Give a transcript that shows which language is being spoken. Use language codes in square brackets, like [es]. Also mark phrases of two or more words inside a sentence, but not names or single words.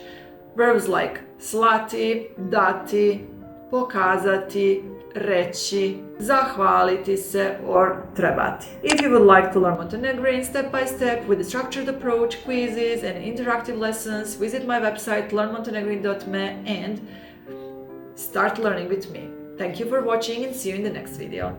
[en] Verbs like [sr] slati, dati, pokazati, reći, zahvaliti se, [en] or trebati. If you would like to learn Montenegrin step by step with a structured approach, quizzes and interactive lessons, visit my website learnmontenegrin.me and start learning with me. Thank you for watching and see you in the next video.